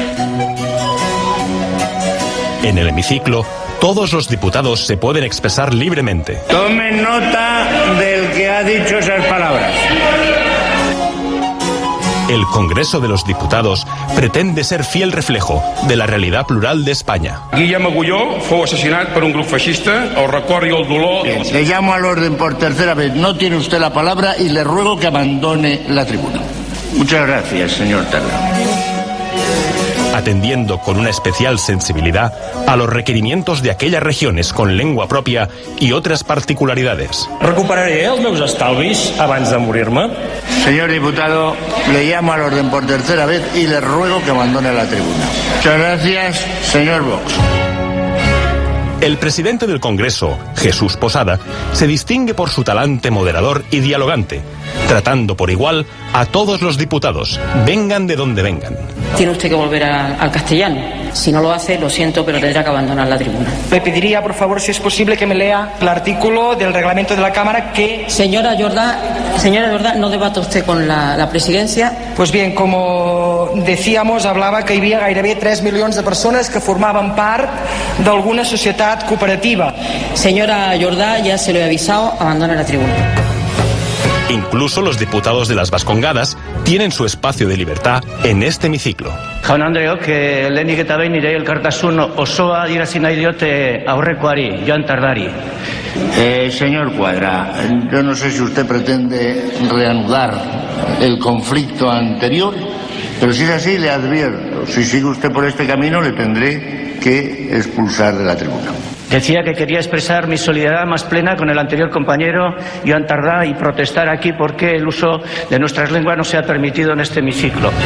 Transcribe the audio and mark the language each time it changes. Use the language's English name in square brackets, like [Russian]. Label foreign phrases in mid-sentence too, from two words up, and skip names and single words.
[Spanish] En el hemiciclo, todos los diputados se pueden expresar libremente. Tomen nota del que ha dicho esas palabras. El Congreso de los Diputados pretende ser fiel reflejo de la realidad plural de España. [Catalan] Guillem Agulló fou assassinat per un grup feixista. El record i el dolor... [Spanish] Le llamo al orden por tercera vez. No tiene usted la palabra y le ruego que abandone la tribuna. Muchas gracias, señor Terra. Atendiendo con una especial sensibilidad a los requerimientos de aquellas regiones con lengua propia y otras particularidades. [Catalan] Recuperaré els meus estalvis abans de morir-me. [Spanish] Señor diputado, le llamo al orden por tercera vez y le ruego que abandone la tribuna. Muchas gracias, señor Vox. El presidente del Congreso, Jesús Posada, se distingue por su talante moderador y dialogante, tratando por igual a todos los diputados, vengan de donde vengan. Tiene usted que volver al castellano. Si no lo hace, lo siento, pero tendrá que abandonar la tribuna. Le pediría, por favor, si es posible, que me lea el artículo del reglamento de la Cámara que... Señora Jordá, no debata usted con la presidencia. Pues bien, como decíamos, [Catalan] hablava que hi havia gairebé 3 milions de persones que formaven part d'alguna societat cooperativa. [Spanish] Señora Jordá, ya se lo he avisado, abandone la tribuna. Incluso los diputados de las Vascongadas tienen su espacio de libertad en este hemiciclo. [Basque] Jaun Andreok, lehenik eta behin nire elkartasun osoa adierazi nahi diote aurrekoari, Joan Tardari. [Spanish] Señor Cuadra, yo no sé si usted pretende reanudar el conflicto anterior, pero si es así, le advierto, si sigue usted por este camino, le tendré que expulsar de la tribuna. Decía que quería expresar mi solidaridad más plena con el anterior compañero Joan Tardá y protestar aquí porque el uso de nuestras lenguas no se ha permitido en este hemiciclo.